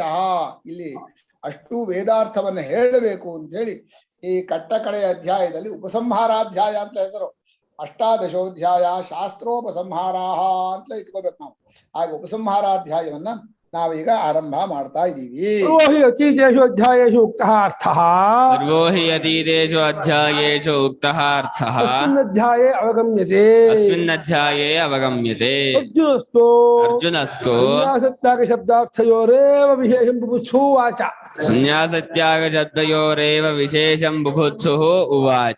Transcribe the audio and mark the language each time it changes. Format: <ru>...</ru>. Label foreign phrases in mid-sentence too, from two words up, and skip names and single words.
<kn>ಇಲ್ಲಿ ಅಷ್ಟು ವೇದಾರ್ಥವನ್ನು ಹೇಳಬೇಕು ಅಂತ ಹೇಳಿ ಈ ಕಟ್ಟಕಡೆಯ ಅಧ್ಯಾಯದಲ್ಲಿ ಉಪಸಂಹಾರಾಧ್ಯಾಯ ಅಂತ ಹೆಸರು.</kn> <sa>ಅಷ್ಟಾದಶೋಧ್ಯಾಯ ಶಾಸ್ತ್ರೋಪಸಂಹಾರ</sa> <kn>ಅಂತ ಇಟ್ಕೋಬೇಕು ನಾವು. ಹಾಗೆ ಉಪಸಂಹಾರಾಧ್ಯಾಯವನ್ನ ನಾವೀಗ ಆರಂಭ ಮಾಡ್ತಾ ಇದ್ದೀವಿ.</kn> <sa>ಸರ್ವೋ ಹಿ ಅತೀತೇಷು ಅಧ್ಯಾಯೇಷು ಉಕ್ತಃ ಅರ್ಥಃ ಸರ್ವೋ ಹಿ ಅತೀತೇಷು ಅಧ್ಯಾಯೇಷು ಉಕ್ತಃ ಅರ್ಥಃ ಅಸ್ಮಿನ್ನಧ್ಯಾಯೇ ಅವಗಮ್ಯತೆ. ಅಸ್ಮಿನ್ನಧ್ಯಾಯೇ ಅವಗಮ್ಯತೆ. ಅರ್ಜುನಸ್ತು ಅರ್ಜುನಸ್ತು ಶಬ್ದಾರ್ಥಯೋರೇವ ವಿಶೇಷಂ ಬುಭುತ್ಸು ವಾಚ. ಸನ್ಯಾಸತ್ಯಾಗ ಶಬ್ದಯೋರೇವ ವಿಶೇಷಂ ಬುಭುತ್ಸುಃ ಉವಾಚ.</sa>